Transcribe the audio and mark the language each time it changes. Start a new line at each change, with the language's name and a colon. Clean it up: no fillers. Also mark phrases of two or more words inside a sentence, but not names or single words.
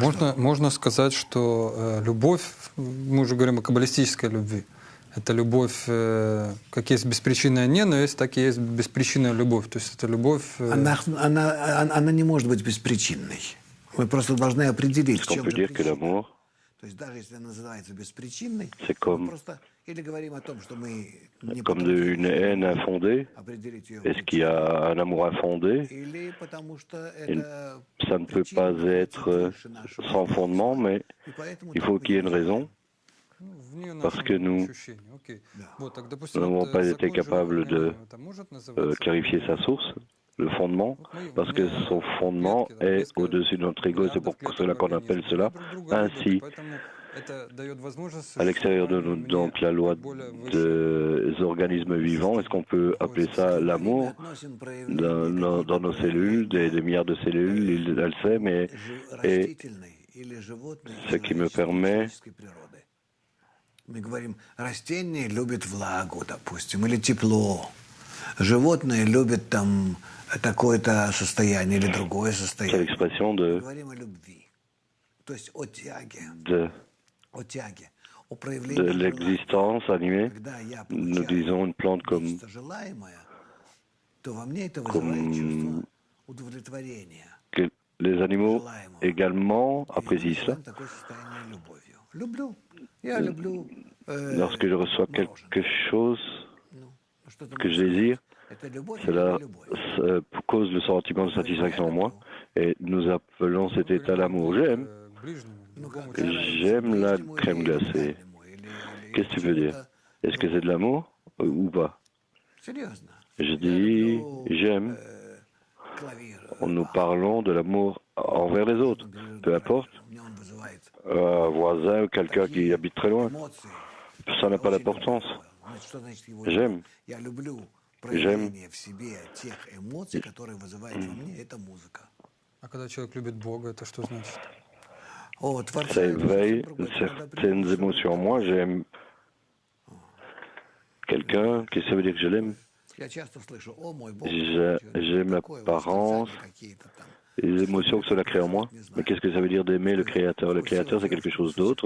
Russian: Можно сказать, что любовь, мы уже говорим о каббалистической любви, это любовь, как есть беспричинная ненависть, так и есть беспричинная любовь. То есть это любовь... Она не может быть беспричинной. Мы просто должны определить, в
French: Est-ce qu'on
Russian: чем
French: peut
Russian: же
French: dire que
Russian: причина.
French: l'amour,
Russian: То есть даже если она называется беспричинной,
French: c'est
Russian: мы
French: comme,
Russian: просто или говорим о том, что мы не
French: comme
Russian: потрудились
French: une haine infondée?
Russian: определить ее
French: Est-ce qu'il y a un amour infondé?
Russian: или потому что
French: Et
Russian: это
French: ça ne peut pas être sans fondement, mais il faut qu'il y ait une raison. Parce que nous n'avons pas été capables de clarifier sa source, le fondement, parce que son fondement est au-dessus de notre ego. C'est pour cela qu'on appelle cela ainsi. À l'extérieur de nous, donc la loi des organismes vivants, est-ce qu'on peut appeler ça l'amour dans nos cellules, des milliards de cellules, elle sait, mais et ce qui me permet
Russian: Мы говорим, растение любит влагу, допустим, или тепло. Животные любят там такое-то состояние или другое
French: c'est
Russian: состояние.
French: l'expression
Russian: Мы говорим о любви. То есть о тяге, о
French: de
Russian: проявлении
French: l'existence animée.
Russian: Когда я
French: Nous
Russian: получаю
French: disons une plante comme
Russian: нечто желаемое, то во мне это вызывает чувство удовлетворения.
French: que les animaux également
Russian: И мы
French: apprécient cela.
Russian: называем такое состояние любовью. Люблю. Я люблю
French: Lorsque je reçois quelque chose
Russian: Ну, что ты
French: que je
Russian: можешь
French: désire,
Russian: сказать? Это любовь или
French: cela
Russian: не любовь?
French: cause le sentiment de satisfaction en moi et nous appelons cet état l'amour. J'aime la crème glacée. Qu'est-ce que tu veux dire? Est-ce que c'est de l'amour ou pas? Je dis, j'aime. Nous parlons de l'amour envers les autres, peu importe, un voisin ou quelqu'un qui habite très loin. Ça n'a pas d'importance. J'aime. J'aime.
Russian: А когда человек любит Бога, это что значит?
French: Ça éveille certaines émotions. Moi, j'aime quelqu'un, qu'est-ce que ça veut dire que je l'aime? J'aime l'apparence, les émotions que cela crée en moi. Mais qu'est-ce que ça veut dire d'aimer le Créateur? Le Créateur, c'est quelque chose d'autre.